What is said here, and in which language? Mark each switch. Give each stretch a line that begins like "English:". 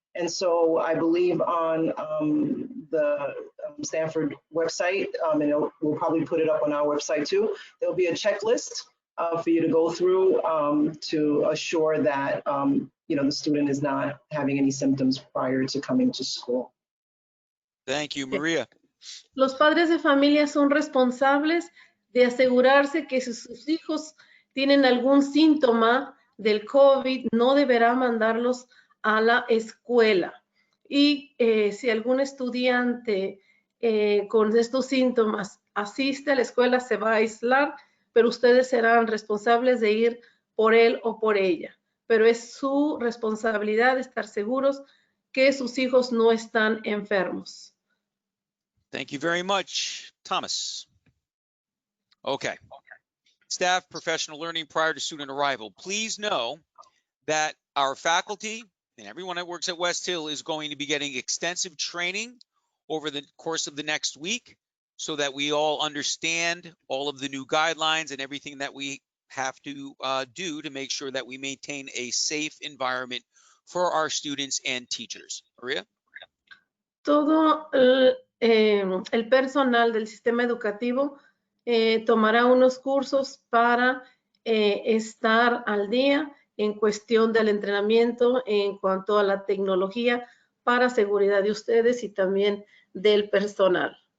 English: And so I believe on the Stanford website, and we'll probably put it up on our website too, there'll be a checklist for you to go through to assure that, the student is not having any symptoms prior to coming to school. Thank you, Maria.
Spanish: Los padres de familia son responsables de asegurarse que si sus hijos tienen algún síntoma del COVID, no deberá mandarlos a la escuela. Y si algún estudiante con estos síntomas asiste a la escuela, se va a aislar, pero ustedes serán responsables de ir por él o por ella. Pero es su responsabilidad estar seguros que sus hijos no están enfermos.
English: Thank you very much, Thomas. Okay. Staff professional learning prior to student arrival. Please know that our faculty and everyone that works at Westhill is going to be getting extensive training over the course of the next week so that we all understand all of the new guidelines and everything that we have to do to make sure that we maintain a safe environment for our students and teachers. Maria?
Spanish: Todo el personal del sistema educativo tomará unos cursos para estar al día en cuestión del entrenamiento en cuanto a la tecnología para seguridad de ustedes y también del personal.